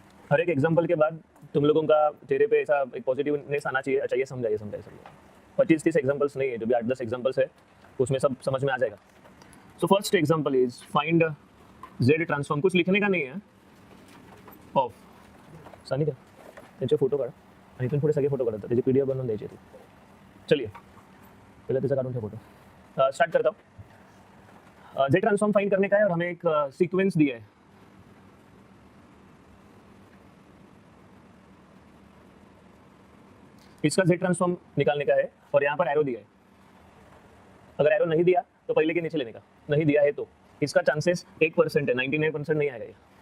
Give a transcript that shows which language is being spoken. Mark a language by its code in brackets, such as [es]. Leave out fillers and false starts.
[hi] हर एक एग्जाम्पल के बाद तुम लोगों का चेहरे पे ऐसा एक पॉजिटिवनेस आना चाहिए। अच्छा ये समझाइए 25-30 एग्जाम्पल्स नहीं है, जो भी 8-10 एग्जाम्पल्स है उसमें सब समझ में आ जाएगा। [en] so first example is find Z transform, [hi] कुछ लिखने का नहीं है, [mr] ऑफ सानी का त्यांचे फोटो काढा आणि इथून पुढे सगळे फोटो काढतात, त्याची PDF बनवून द्यायची ती। [hi] चलिए पहले [mr] त्याचा काढून ठेव फोटो. [hi] स्टार्ट करता हूँ. जेड ट्रांसफॉर्म फाइंड करने का है और हमें एक सीक्वेंस दिया है. इसका जेड ट्रांसफॉर्म निकालने का है और यहाँ पर एरो दिया है. अगर एरो नहीं दिया तो पहले के नीचे लेने का, नहीं दिया है तो इसका चांसेस 1% है, 99% नहीं आएगा ये.